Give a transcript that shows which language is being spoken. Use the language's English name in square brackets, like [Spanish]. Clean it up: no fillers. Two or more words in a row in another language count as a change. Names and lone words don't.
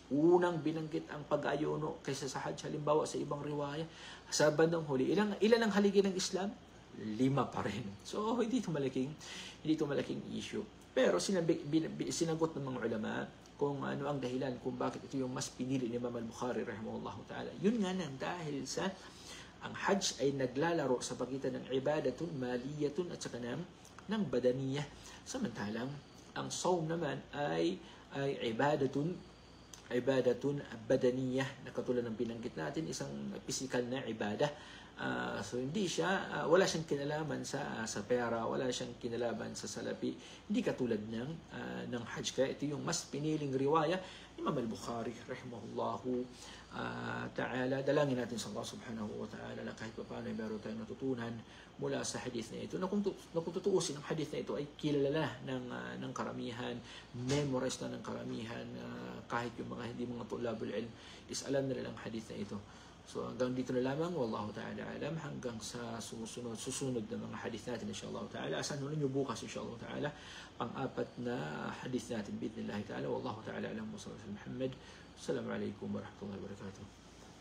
[Filipino] Unang binanggit ang pag-ayuno kaysa sa Hajj. Halimbawa, sa ibang riwaya. Sa bandang huli, ilan ang haligi ng Islam? 5 pa rin. So, hindi ito malaking issue. Pero sinagot ng mga ulama kung ano ang dahilan kung bakit ito yung mas pinili ni Imam al-Bukhari [Arabic] رحمه الله تعالى. [Filipino] Yun nga nang dahil sa ang Hajj ay naglalaro sa pagitan ng [Arabic] عبادة مالية [Filipino] at saka ng badaniyah. Samantalang ang sawm naman ay [Arabic] عبادة بدنية [Filipino] na katulad ng binanggit natin, isang physical na ibadah. So hindi siya, wala siyang kinalaman sa pera, wala siyang kinalaman sa salapi, hindi katulad ng Hajj. Kaya ito yung mas piniling riwaya ni Imam al-Bukhari [Arabic] رحمه الله تعالى. [Filipino] Dalangin natin sa Allah [Arabic] سبحانه وتعالى [Filipino] na kahit paano ay meron tayong natutunan mula sa hadith na ito, na kung tutuusin ang hadith na ito ay kilala ng karamihan, memorize na ng karamihan, kahit yung mga [Arabic] طلاب العلم [Filipino] is alam na ang hadith na ito. So hanggang dito na lamang, [Arabic] والله تعالى أعلم, [Filipino] hanggang sa susunod na mga hadith natin [Arabic] إن شاء الله تعالى. [Filipino] Asan nyo bukas [Arabic] إن شاء الله تعالى [Filipino] pang-apat na hadith natin [Arabic] بإذن الله تعالى. والله تعالى أعلم وصلى الله عليه وسلم. السلام عليكم ورحمة الله وبركاته.